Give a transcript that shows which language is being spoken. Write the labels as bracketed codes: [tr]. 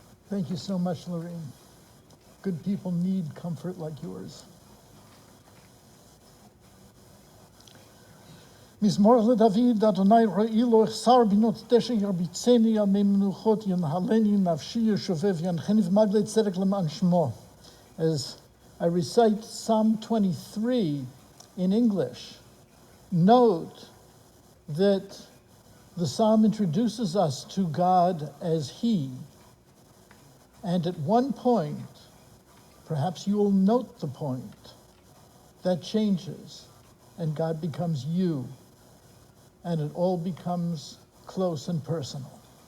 [en] Thank you so much, Lorraine. Good people need comfort like yours. [he] מזמור לדוד, אדוני רואי לו אחסר בינות דשא ירביצני ימי מנוחות ינהלני נפשי ישובב ינחני ומגלי צדק למען שמו. [en] As I recite Psalm 23 in English, note that the psalm introduces us to God as He. And at one point, perhaps you will note the point, that changes, and God becomes you, and it all becomes close and personal.